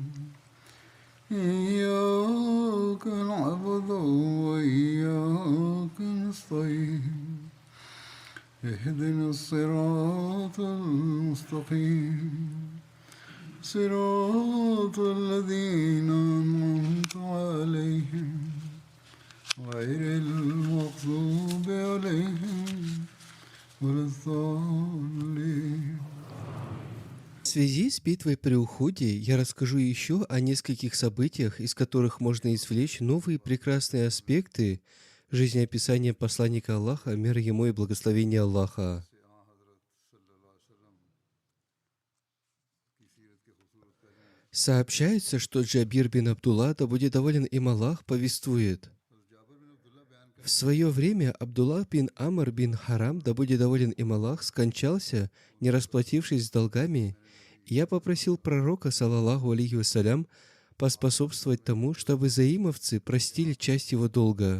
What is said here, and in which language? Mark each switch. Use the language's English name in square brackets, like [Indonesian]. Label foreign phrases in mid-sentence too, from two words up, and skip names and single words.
[Arabic] إياك نعبد وإياك نستعين اهدنا الصراط المستقيم صراط الذين أنعمت عليهم غير المغضوب عليهم ولا الضالين. [Russian] В связи с битвой при Ухуде я расскажу еще о нескольких событиях, из которых можно извлечь новые прекрасные аспекты жизнеописания посланника Аллаха, мир ему и благословения Аллаха. Сообщается, что Джабир бин Абдулла, да будет доволен им Аллах, повествует: в свое время Абдуллах бин Амр бин Харам, да будет доволен им Аллах, скончался, не расплатившись с долгами, и я попросил пророка, [Arabic] صلى الله عليه وسلم, [Russian] поспособствовать тому, чтобы заимовцы простили часть его долга.